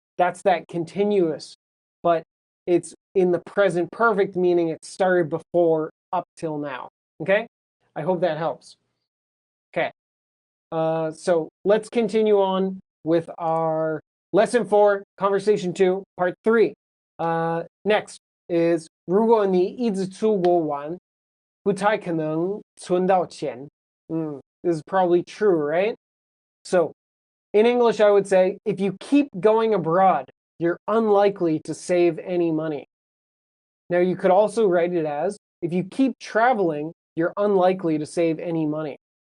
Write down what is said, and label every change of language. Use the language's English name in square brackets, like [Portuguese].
[English] That's that continuous, but it's in the present perfect, meaning it started before up till now, okay? I hope that helps. Okay. So let's continue on with our lesson 4, conversation 2, part 3. Next is [Chinese] 如果你一直出国玩，不太可能存到钱。 [English] This is probably true, right? So in English, I would say, if you keep going abroad, you're unlikely to save any money. Now, you could also write it as, if you keep traveling, you're unlikely to save any money.